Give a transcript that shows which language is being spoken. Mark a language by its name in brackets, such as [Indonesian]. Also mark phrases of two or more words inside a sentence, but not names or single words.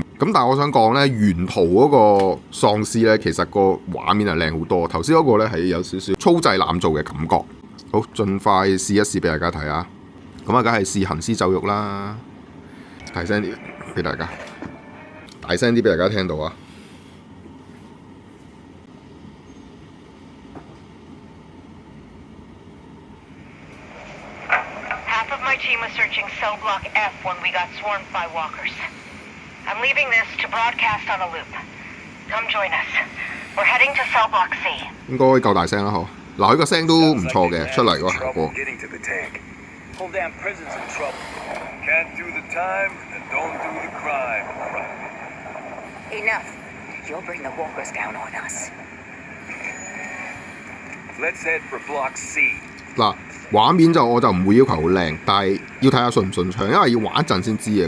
[Cantonese] 咁但係我想講呢，原圖嗰個喪屍呢，其實個畫面係靚好多。頭先嗰個呢係有少少粗製濫造嘅感覺。好，盡快試一試俾大家睇下。咁啊，梗係試行屍走肉啦。大聲啲俾大家，大聲啲俾大家聽到啊 [English] ！Half of my team was searching cell block F when we got swarmed by walkers. I'm leaving this to broadcast on a loop. Come join us. We're heading to cell block C. [Cantonese] 應該夠大聲啦，嗬！嗱，佢個聲都唔錯嘅，出嚟個效果。 [English] Whole damn prison's in trouble. Can't do the time and don't do the crime. Enough. You'll bring the walkers down on us. Let's head for block C. [Cantonese] 嗱，畫面我就唔會要求好靚，但係要睇下順唔順暢，因為要玩一陣先知嘅。